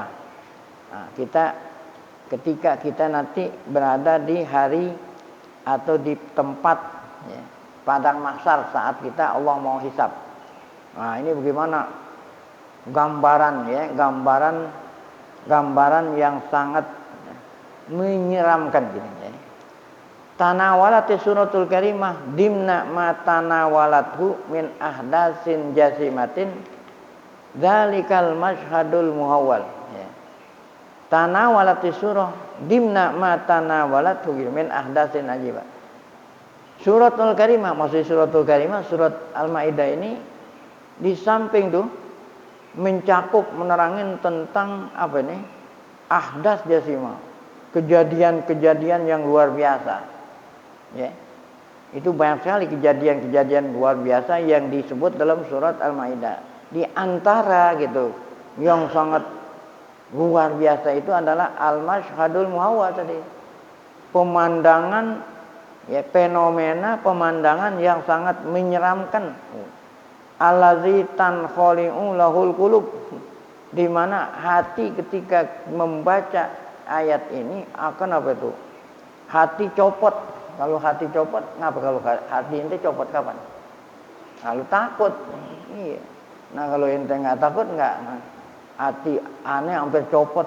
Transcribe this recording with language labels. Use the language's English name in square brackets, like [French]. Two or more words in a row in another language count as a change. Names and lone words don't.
[Indonesian] Nah, ketika kita nanti berada di hari atau di tempat, ya, padang mahsyar, saat kita Allah mau hisab. Nah, ini bagaimana gambaran, ya, gambaran yang sangat menyeramkan gitu, ya. [Arabic] تناولت السورة الكريمة ضمن ما تناولته من أحداث جسيمة ذلك المشهد المهول, ya. تناولت سورة ضمن ما تناولته من أحداث عجيبة. السورة الكريمة, [Indonesian] maksud [Arabic] السورة الكريمة [Indonesian] surat Al-Maidah ini di samping tuh mencakup menerangin tentang apa ini? [Arabic] أحداث جسيمة. [Indonesian] Kejadian-kejadian yang luar biasa. Ya, itu banyak sekali kejadian-kejadian luar biasa yang disebut dalam surat Al-Maidah. Di antara gitu yang sangat luar biasa itu adalah [Arabic] المشهد المهول [Indonesian] tadi. Pemandangan, ya, fenomena pemandangan yang sangat menyeramkan. [Arabic] الذي تنخلع له القلوب, [Indonesian] di mana hati ketika membaca ayat ini akan apa itu? Hati copot. Kalau hati copot, ngapa kalau hati ente copot kapan? Kalau takut. Iya. Nah, kalau ente nggak takut, nggak, nah, hati aneh hampir copot.